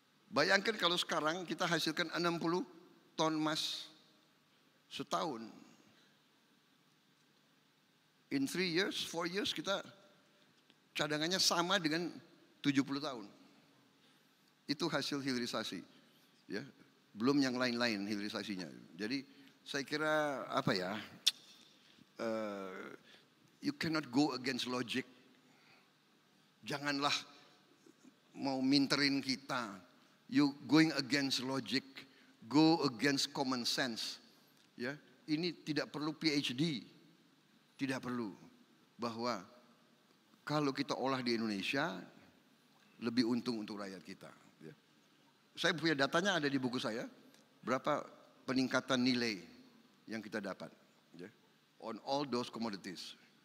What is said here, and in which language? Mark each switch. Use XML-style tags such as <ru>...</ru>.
<id>Bayangkan kalau sekarang kita hasilkan 60 ton emas setahun.</id> <en>In 3 years, 4 years</en> <id>kita cadangannya sama dengan 70 tahun. Itu hasil hilirisasi. Ya, belum yang lain-lain hilirisasinya. Jadi saya kira apa ya,</id> <en>you cannot go against logic.</en> <id>Janganlah mau minterin kita.</id> <en>You going against logic, go against common sense.</en> <id>Ya, ini tidak perlu PhD, tidak perlu. Bahwa kalau kita olah di Indonesia, lebih untung untuk rakyat kita. Ya. Saya punya datanya ada di buku saya, berapa peningkatan nilai yang kita dapat.</id> <en>Ya, on all those commodities.</en>